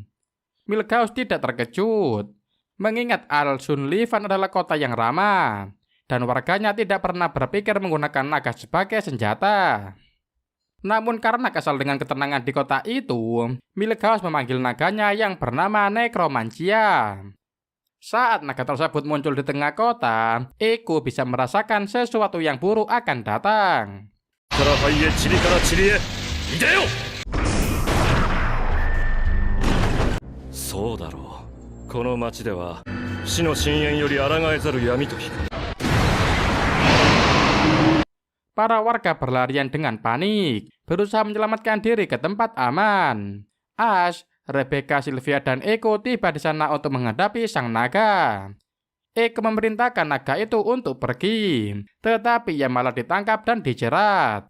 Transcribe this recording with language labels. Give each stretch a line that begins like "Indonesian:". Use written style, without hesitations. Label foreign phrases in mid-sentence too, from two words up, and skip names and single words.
Indonesian: Milgaus tidak terkejut, mengingat Al-Sunlifan adalah kota yang ramah, dan warganya tidak pernah berpikir menggunakan naga sebagai senjata. Namun karena kesal dengan ketenangan di kota itu, Milgaus memanggil naganya yang bernama Necromancia. Saat naga tersebut muncul di tengah kota, Eiko bisa merasakan sesuatu yang buruk akan datang.
Japanese: から灰へ塵から塵へいでよそうだろうこの町では死の深淵より抗えざる闇と光
Indonesian: Para warga berlarian dengan panik, berusaha menyelamatkan diri ke tempat aman. Ash, Rebecca, Sylvia, dan Eiko tiba di sana untuk menghadapi sang naga. Eiko memerintahkan naga itu untuk pergi, tetapi ia malah ditangkap dan dijerat.